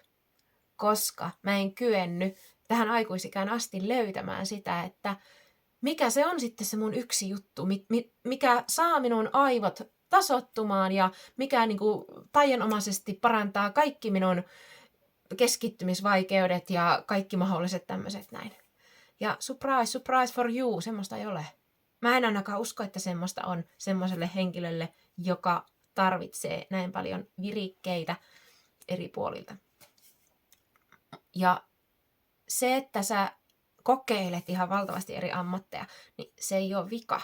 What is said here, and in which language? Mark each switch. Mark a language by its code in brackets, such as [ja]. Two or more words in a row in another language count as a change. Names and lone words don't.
[fi] Koska mä en kyennyt tähän aikuisikään asti löytämään sitä, että mikä se on sitten se mun yksi juttu, mikä saa minun aivot tasottumaan ja mikä niinku taianomaisesti parantaa kaikki minun keskittymisvaikeudet ja kaikki mahdolliset tämmöiset näin. [en] Ja surprise, surprise for you, [fi] semmoista ei ole. Mä en ainakaan usko, että semmoista on semmoiselle henkilölle, joka tarvitsee näin paljon virikkeitä eri puolilta. Ja se, että sä kokeilet ihan valtavasti eri ammatteja, niin se ei ole vika.